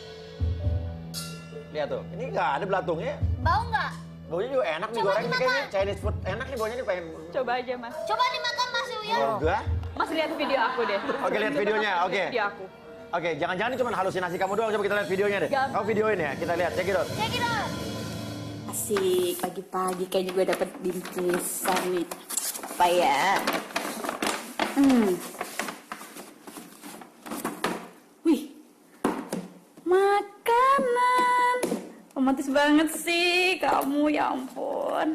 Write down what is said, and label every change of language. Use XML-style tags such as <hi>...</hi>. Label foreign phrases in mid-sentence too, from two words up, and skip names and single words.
<id>Lihat tuh, ini nggak ada belatungnya. bau nggak? Baunya juga enak nih Coba goreng nih dimakan. kayaknya</id> <en>Chinese food.</en> <id>Enak nih baunya nih pengen. Coba aja Mas. Coba dimakan Mas Uya. Enggak. Mas lihat video aku deh. Oke, lihat videonya, Lihat oke. Video aku. Oke, jangan-jangan ini cuma halusinasi kamu doang. Coba kita lihat videonya deh. Gampang. Kamu videoin ya, kita lihat.</id> <en>Check it out. Check it out.</en> <id>Asik, pagi-pagi kayaknya gue dapet bingkisan nih. Apa ya? Wih, makanan. Romantis banget sih kamu, ya ampun.</id>